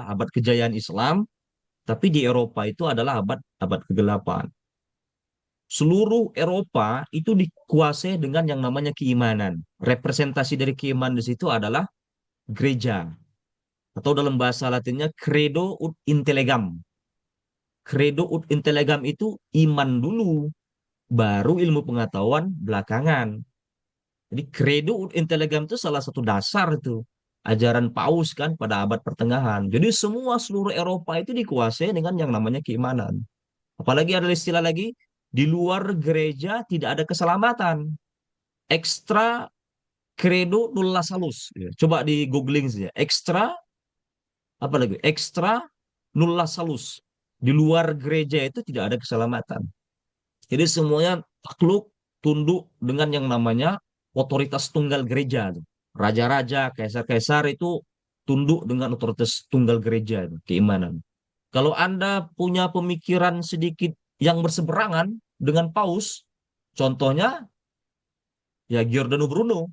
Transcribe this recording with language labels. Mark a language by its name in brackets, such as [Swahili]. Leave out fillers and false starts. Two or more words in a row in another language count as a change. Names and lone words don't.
[Indonesian] Abad kejayaan Islam. Tapi di Eropa itu adalah abad abad kegelapan. Seluruh Eropa itu dikuasai dengan yang namanya keimanan. Representasi dari keimanan di situ adalah gereja. Atau dalam bahasa Latinnya [Latin] credo ut intellegam. Credo ut intellegam [Indonesian] itu iman dulu, baru ilmu pengetahuan belakangan. Jadi [Latin] credo ut intellegam [Indonesian] itu salah satu dasar itu. Ajaran Paus kan pada abad pertengahan. Jadi semua seluruh Eropa itu dikuasai dengan yang namanya keimanan. Apalagi ada istilah lagi, di luar gereja tidak ada keselamatan. [Latin] Extra credo nulla salus. [Indonesian] Ya, coba di googling saja. Extra apa lagi? [Latin] Extra nulla salus. [Indonesian] Di luar gereja itu tidak ada keselamatan. Jadi semuanya takluk, tunduk dengan yang namanya otoritas tunggal gereja. Raja-raja, kaisar-kaisar itu tunduk dengan otoritas tunggal gereja, keimanan. Kalau Anda punya pemikiran sedikit yang berseberangan dengan Paus, contohnya ya Giordano Bruno.